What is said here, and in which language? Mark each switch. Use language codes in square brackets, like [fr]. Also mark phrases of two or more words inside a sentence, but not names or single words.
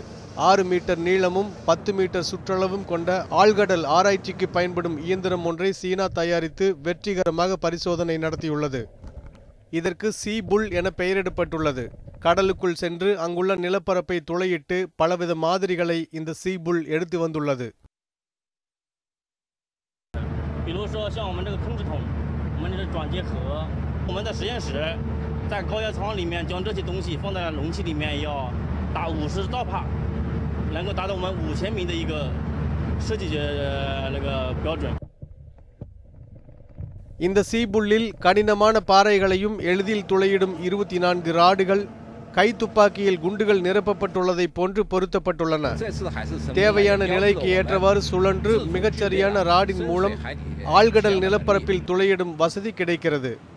[ta] 6 மீட்டர் நீளமும் 10 மீட்டர் சுற்றளவும் கொண்ட ஆழ்கடல் ஆராய்ச்சிக்கு பயன்படும் இயந்திரம் ஒன்றை சீனா தயாரித்து வெற்றிகரமாக பரிசோதனை நடத்தியுள்ளது. இதற்கு சீபுல் என பெயரிடப்பட்டுள்ளது. கடலுக்குள் சென்று அங்குள்ள நிலப்பரப்பை துளையிட்டு பலவித மாதிரிகளை இந்த சீபுல் எடுத்து வந்துள்ளது. [zh] 比如说像我们这个控制筒，我们这个转接盒，我们在实验室在高压舱里面将这些东西放在容器里面要打50兆帕，能够达到我们5000米的一个设计那个标准。 [ta] இந்த சீபுல்லில் கடினமான பாறைகளையும் எளிதில் துளையிடும் 24 ராடுகள் கைத்துப்பாக்கியில் குண்டுகள் நிரப்பப்பட்டுள்ளதை போன்று பொருத்தப்பட்டுள்ளன. தேவையான நிலைக்கு ஏற்றவாறு சுழன்று மிகச்சரியான ராடின் மூலம் ஆழ்கடல் நிலப்பரப்பில் துளையிடும் வசதி கிடைக்கிறது.